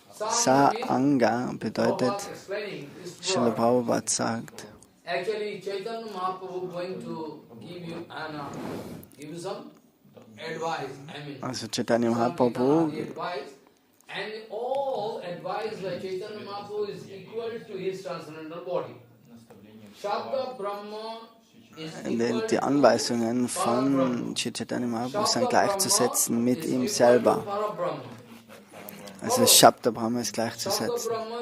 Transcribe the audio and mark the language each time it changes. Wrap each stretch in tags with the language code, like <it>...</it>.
<de>Sa Anga bedeutet, Srila Prabhupada sagt,</de> <en>actually, Chaitanya Mahaprabhu going to give you some advice. Also Chaitanya Mahaprabhu, and all advice by Chaitanya Mahaprabhu is equal to his transcendental body. Shabda Brahma is equal</en> <de>die Anweisungen von Chaitanya Mahaprabhu sind gleichzusetzen mit ihm selber. Also Shabda Brahma ist gleichzusetzen.</de>